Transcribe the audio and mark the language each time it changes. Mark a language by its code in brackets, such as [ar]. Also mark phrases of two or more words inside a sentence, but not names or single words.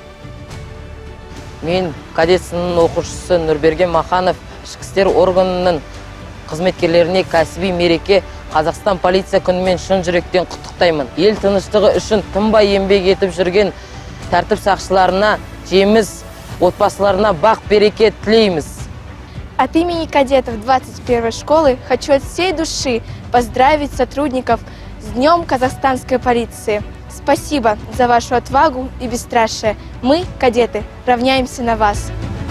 [kk] Мен кадет сыныбының оқушысы Нұрберген Маханов ішкі істер органының қызметкерлеріне кәсіби мереке Қазақстан полиция күнімен шын жүректен құттықтаймын. Ел тыныштығы үшін тынбай еңбек етіп жүрген тәртіп сақшыларына жеміс, отбасыларына бақ-береке тілейміз. [ru] От имени кадетов 21-й школы хочу от всей души поздравить сотрудников с Днем казахстанской полиции. Спасибо за вашу отвагу и бесстрашие. Мы, кадеты, равняемся на вас.